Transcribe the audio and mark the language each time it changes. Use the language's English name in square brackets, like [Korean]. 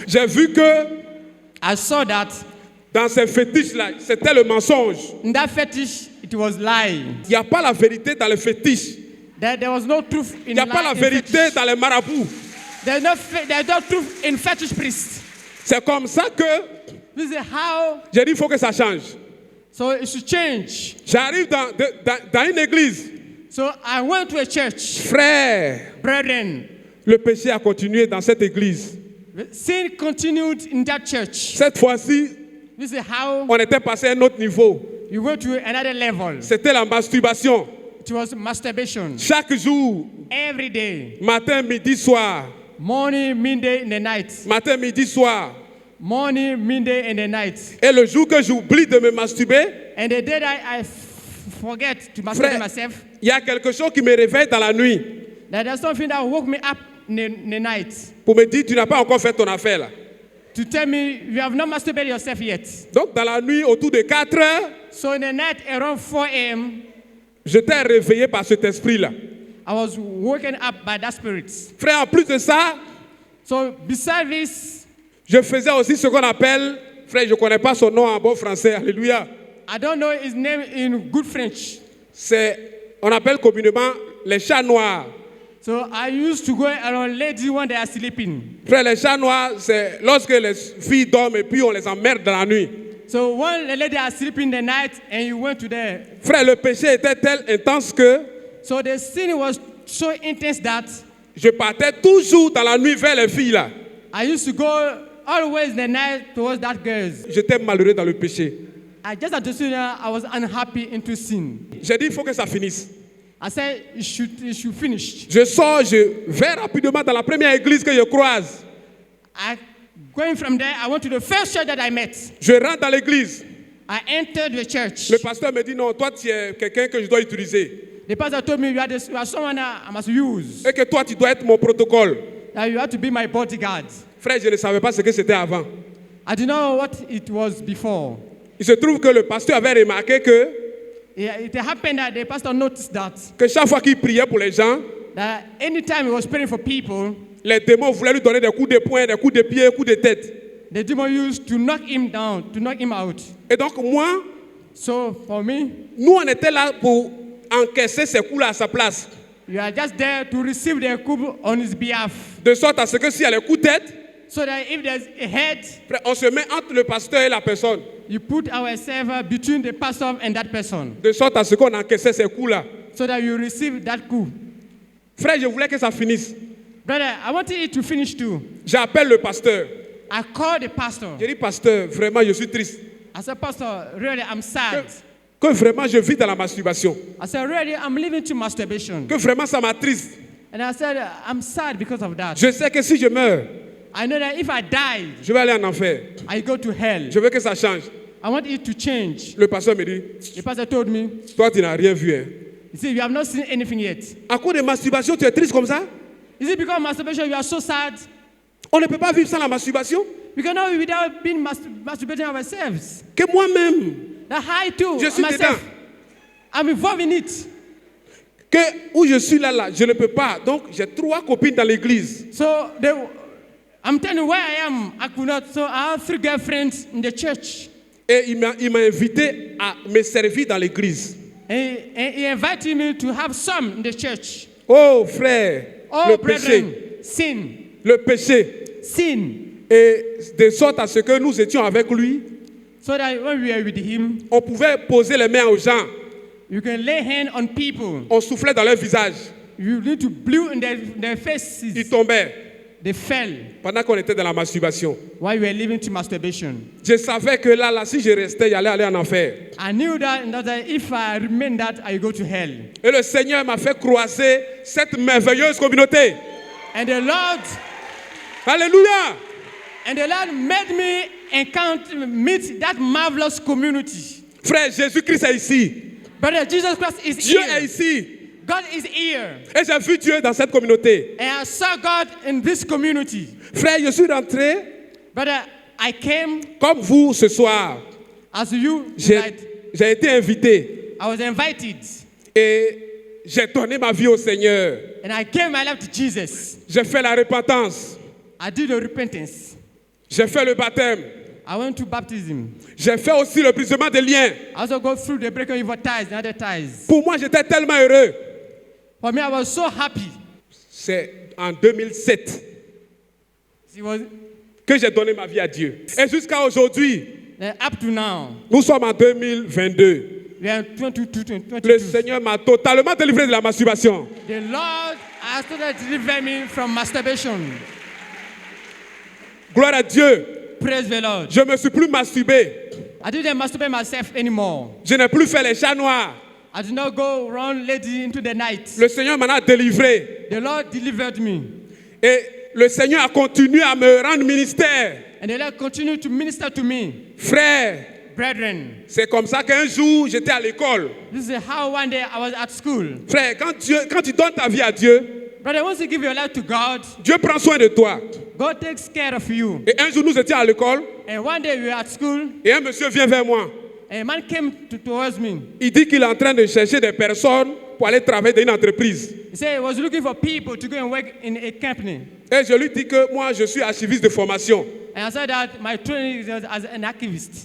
[French] J'ai vu que [English] I saw that [French] dans ces fétiches-là, c'était le mensonge. [English] in that fetish, it was lying. [French] Il n'y a pas la vérité dans les fétiches. [English] There was no truth in [French] Il n'y a pas la vérité dans les marabouts. [English] there's no truth in fetish priests. [French] C'est comme ça que [English] This is how. [French] j'ai dit il faut que ça change. [English] So it should change. [French] J'arrive dans une église. [English] So I went to a church. [French] Frère, [English] Brethren, [French] le péché a continué dans cette église. [English] sin continued in that church. [French] Cette fois-ci, [English] This is how [French] on était passé à un autre niveau. [English] you went to another level. [French] C'était la masturbation. [English] It was masturbation. [French] Chaque jour, [English] Every day. [French] matin, midi, soir. [English] Morning, midday, and the night. [French] Matin, midi, soir. [English] Morning, midday, and the night. [French] Et le jour que j'oublie de me masturber, [English] And the day that I forget to masturbate [French] frère, [English] myself, [French] il y a quelque chose qui me réveille dans la nuit [English] that there's something that woke me up in the night [French] pour me dire tu n'as pas encore fait ton affaire là. [English] to tell me you have not masturbated yourself yet. [French] Donc dans la nuit, autour de 4 heures, [English] So in the night around 4 a.m., [French] j'étais réveillé par cet esprit-là. [English] I was woken up by that spirit. [French] Frère, en plus de ça, [English] So beside this, [French] je faisais aussi ce qu'on appelle, frère, je ne connais pas son nom en bon français, alléluia. [English] I don't know his name in good French. [French] On appelle communément les chats noirs. [English] So I used to go around ladies when they are sleeping. [French] Frère, les chats noirs, c'est lorsque les filles dorment et puis on les emmerde dans la nuit. [English] So when the lady are sleeping the night and you went to there, [French] Frère, le péché était tel intense que [English] so the sin was so intense that [French] je partais toujours dans la nuit vers les filles là. [English] I used to go always in the night towards that girls. [French] J'étais malheureux dans le péché. [English] I just had to see that I was unhappy into sin. [French] J'ai dit, il faut que ça finisse. [English] I said it should finish. [French] Je sors, je vais rapidement dans la première église que je croise. [English] Going from there, I went to the first church that I met. [French] Je rentre dans l'église. [English] I entered the church. [French] Le pasteur me dit, non, toi tu es quelqu'un que je dois utiliser. [English] The pastor told me you are someone that I must use. [French] Et que toi tu dois être mon protocole. [English] That you have to be my bodyguard. [French] Frère, je ne savais pas ce que c'était avant. [English] I didn't know what it was before. [French] Il se trouve que le pasteur avait remarqué que [English] It happened that the pastor noticed [French] que chaque fois qu'il priait pour les gens, [English] that anytime he was praying for people, [French] les démons voulaient lui donner des coups de poing, des coups de pied, des coups de tête. [English] the demon used to knock him down, to knock him out. [French] Et donc moi, [English] So for me, [French] nous on était là pour encaisser ces coups-là à sa place. [English] you are just there to receive the coup on his behalf. [French] De sorte à ce que s'il y a les coups de tête, [English] So that if there's a head, [French] frère, on se met entre le pasteur et la personne. [English] you put ourselves between the pastor and that person. [French] De sorte à ce qu'on encaissait ces coups-là. [English] So that you receive that coup. [French] Frère, je voulais que ça finisse. [English] Brother, I wanted it to finish too. [French] J'appelle le pasteur. [English] I called the pastor. [French] J'ai dit, pasteur, vraiment, je suis triste. [English] I said, Pastor, really, I'm sad. [French] Que vraiment, je vis dans la masturbation. [English] I said, really, I'm living to masturbation. [French] Que vraiment, ça m'attriste. [English] And I said, I'm sad because of that. [French] Je sais que si je meurs, [English] I know that if I die, [French] je vais aller en enfer. [English] I go to hell. [French] Je veux que ça change. [English] I want it to change. [French] Le pasteur me dit, [English] The pastor told me, [French] toi, tu n'as rien vu. Hein. [English] he said, you have not seen anything yet. [French] À cause de masturbation, tu es triste comme ça? [English] Is it because of masturbation you are so sad? [French] On ne peut pas vivre sans la masturbation. [English] We cannot live without being masturbating ourselves. [French] Que moi-même, [English] That I too, [French] je suis [English] myself, [French] dedans. [English] I'm involved in it. [French] Que où je suis là, je ne peux pas. Donc, j'ai 3 copines dans l'église. [English] So I'm telling you where I am. I could not. So I have 3 girlfriends in the church. [French] Et il m'a invité à me servir dans l'église. [English] And he invited me to have some in the church. [French] Oh frère, [English] Oh, [French] le [English] brethren, [French] péché, [English] sin. [French] le péché. [English] Sin. [French] Et de sorte à ce que nous étions avec lui, [English] So that when we are with him, [French] on pouvait poser les mains aux gens. [English] you can lay hands on people. [French] On soufflait dans leur visage. [English] You need to blow in their faces. [French] Ils tombaient [English] They fell [French] pendant qu'on était dans la masturbation. [English] while we were living to masturbation. [French] Je savais que là, si je restais, j'allais aller en enfer. [English] I knew that if I remain that, I go to hell. [French] Et le Seigneur m'a fait croiser cette merveilleuse communauté. [English] And the Lord [French] Alléluia! [English] made me meet that marvelous community. [French] Frère, Jésus-Christ est ici. [English] Brother, Jesus Christ is [French] Dieu [English] here. [French] est ici. [English] God is here. [French] Et j'ai vu Dieu dans cette communauté. [English] And I saw God in this community. [French] Frère, je suis rentré [English] Brother, I came [French] comme vous ce soir. [English] as you [French] J'ai [English] tonight. [French] j'ai été invité [English] I was invited. [French] et j'ai donné ma vie au Seigneur. [English] And I gave my life to Jesus. [French] J'ai fait la repentance. [English] I did the repentance. [French] J'ai fait le baptême. [English] I went to baptism. [French] J'ai fait aussi le brisement des liens. [English] I also go through the breaking of ties and other ties. [French] Pour moi, j'étais tellement heureux. [English] For me, I was so happy. [French] C'est en 2007 [English] It was [French] que j'ai donné ma vie à Dieu. Et jusqu'à aujourd'hui, [English] up to now. [French] nous sommes en 2022. [English] We are 22. [French] Le Seigneur m'a totalement délivré de la masturbation. [English] The Lord has started delivering me from masturbation. [French] Gloire à Dieu. [English] Praise the Lord. [French] Je ne me suis plus masturbé. [English] I didn't masturbate myself anymore. [French] Je n'ai plus fait les chats noirs. [English] I did not go around lady into the night. [French] Le Seigneur m'en a délivré. [English] The Lord delivered me. [French] Et le Seigneur a continué à me rendre ministère. [English] And the Lord continued to minister to me. [French] Frère, [English] Brethren, [French] c'est comme ça qu'un jour, j'étais à l'école. [English] this is how one day I was at school. [French] Frère, quand tu donnes ta vie à Dieu, [English] Brother, once you give your life to God, [French] Dieu prend soin de toi. [English] God takes care of you. [French] Et un jour, nous étions à l'école [English] And one day we were at school, [French] et un monsieur vient vers moi. [English] and a man came towards me. [French] Il dit qu'il est en train de chercher des personnes pour aller travailler dans une entreprise. [English] He said he was looking for people to go and work in a company. [French] Et je lui dis que moi, je suis archiviste de formation. [English] And I said that my training is as an archivist.